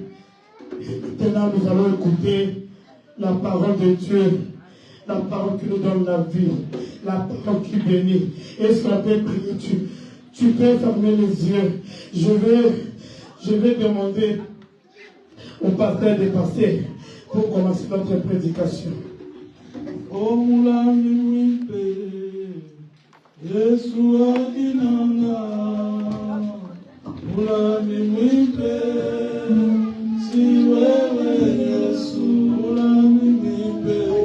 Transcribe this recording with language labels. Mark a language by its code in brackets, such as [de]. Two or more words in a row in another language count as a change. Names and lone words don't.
[fr] Maintenant, nous allons écouter la parole de Dieu. La parole qui nous donne la vie. La parole qui bénit. Est-ce qu'on peut prier? Tu peux fermer les yeux. Je vais demander au pasteur de passer pour commencer notre prédication. [lua] Oh mulami wimpe Yesu adinanga mulami wimpe si wewe Yesu mulami wimpe